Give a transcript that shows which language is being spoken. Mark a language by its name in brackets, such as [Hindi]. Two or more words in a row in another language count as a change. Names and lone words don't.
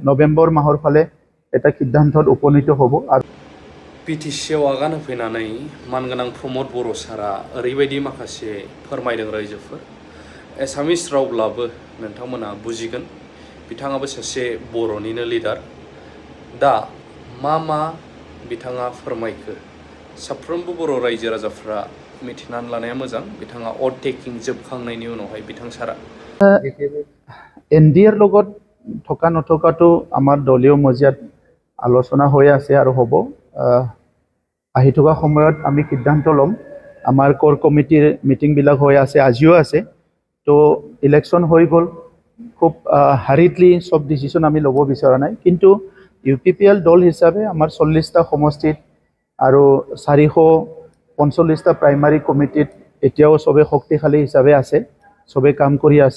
[Assamese] নৱেম্বৰ মাহৰ ফালে এটা সিদ্ধান্তত উপনীত হ'ব। আৰু [Bodo] बिटिसिआव आगान होफैनानै मानगोनां प्रमद बर' सारा ओरैबायदि माखासे फोरमायदों रायजोफोर एसामिस रावब्लाबो नोंथांमोना बुजिगोन बिथाङाबो सासे बर'निनो लिडार दा मा बिथाङा फोरमायखो साफ्रोमबो बर' रायजो राजाफ्रा मिथिनानै लानाया मोजां बिथाङा अथ टेकिं जोबखांनायनि उनावहाय बिथां सारा [Assamese] এনডিএৰ লগত থকা নথকাটো আমাৰ দলীয় মজিয়াত আলোচনা হৈ আছে আৰু হ'ব। আহি থকা সময়ত আমি সিদ্ধান্ত ল'ম। আমাৰ কোৰ কমিটিৰ মিটিংবিলাক হৈ আছে, আজিও আছে। তো ইলেকশ্যন হৈ গ'ল, খুব হাৰিডলি সব ডিচিশ্যন আমি ল'ব বিচৰা নাই, কিন্তু UPPL দল হিচাপে আমাৰ 40টা সমষ্টিত আৰু 445টা প্ৰাইমাৰী কমিটিত এতিয়াও সবে শক্তিশালী হিচাপে আছে, সবে কাম কৰি আছে।